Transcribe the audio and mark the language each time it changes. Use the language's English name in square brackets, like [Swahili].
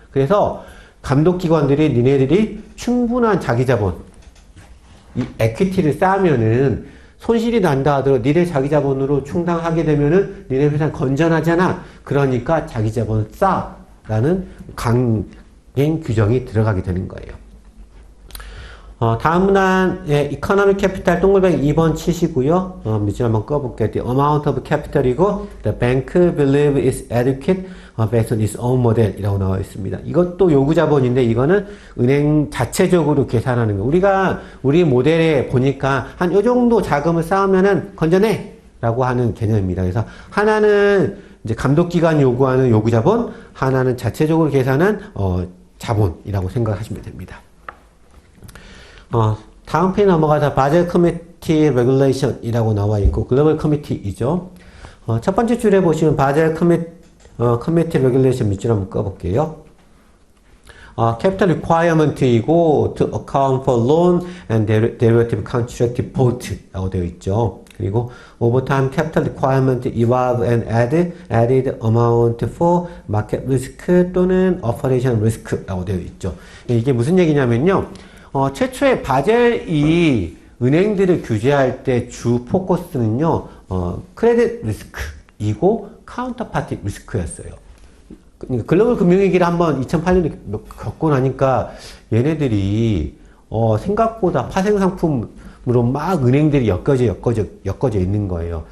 [Korean] 그래서 감독기관들이 니네들이 충분한 자기자본 이 에퀴티를 쌓으면은 손실이 난다 하더라도 니네 자기자본으로 충당하게 되면은 니네 회사는 건전하잖아. 그러니까 자기자본을 쌓라는 강행 규정이 들어가게 되는 거예요. 다음 문항의 이코노믹 캐피탈 동글뱅이 2번 치시고요. 밑줄 한번 꺼볼게요. [English] The amount of capital이고 the bank believe is adequate based on its own model [Korean] 이라고 나와 있습니다. 이것도 요구자본인데 이거는 은행 자체적으로 계산하는 거. 우리 모델에 보니까 한 요 정도 자금을 쌓으면은 건전해 라고 하는 개념입니다. 그래서 하나는 이제 감독기관이 요구하는 요구자본, 하나는 자체적으로 계산한 자본이라고 생각하시면 됩니다. 다음 페이지 넘어가서 바젤 커미티 레귤레이션이라고 나와 있고 글로벌 커미티이죠. 첫 번째 줄에 보시면 바젤 커미티 레귤레이션 밑줄 한번 꺼볼게요. [English] capital requirement이고 to account for loan and derivative contract default [Korean] 라고 되어 있죠. [English] 그리고 over time capital requirement evolve and added amount for market risk 또는 operation risk [Korean] 라고 되어 있죠. 이게 무슨 얘기냐면요. 최초에 바젤이 은행들을 규제할 때 주 포커스는요, 크레딧 리스크이고 카운터파티 리스크였어요. 글로벌 금융위기를 한번 2008년에 겪고 나니까 얘네들이 생각보다 파생 상품으로 막 은행들이 엮어져 있는 거예요.